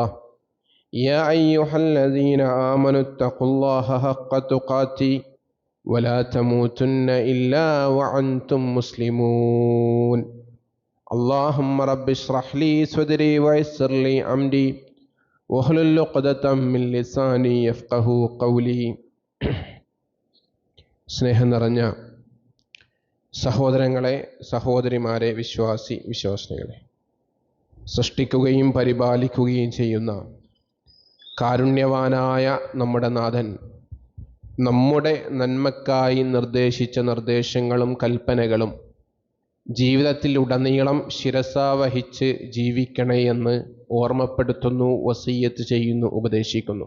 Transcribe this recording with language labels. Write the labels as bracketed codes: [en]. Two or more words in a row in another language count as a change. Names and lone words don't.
[ar] يا أيها الذين آمنوا اتقوا الله حق تقاته ولا تموتن إلا وأنتم مسلمون. اللهم رب اشرح لي صدري ويسر لي أمري واحلل عقدة من لساني يفقهوا قولي. [ml] സ്നേഹം നിറഞ്ഞ സഹോദരങ്ങളെ, സഹോദരിമാരെ, വിശ്വാസിനികളെ, സൃഷ്ടിക്കുകയും പരിപാലിക്കുകയും ചെയ്യുന്ന കാരുണ്യവാനായ നമ്മുടെ നാഥൻ നമ്മുടെ നന്മക്കായി നിർദ്ദേശിച്ച നിർദ്ദേശങ്ങളും കൽപ്പനകളും ജീവിതത്തിലുടനീളം ശിരസാവഹിച്ച് ജീവിക്കണേ എന്ന് ഓർമ്മപ്പെടുത്തുന്നു, വസിയ്യത്ത് ചെയ്യുന്നു, ഉപദേശിക്കുന്നു.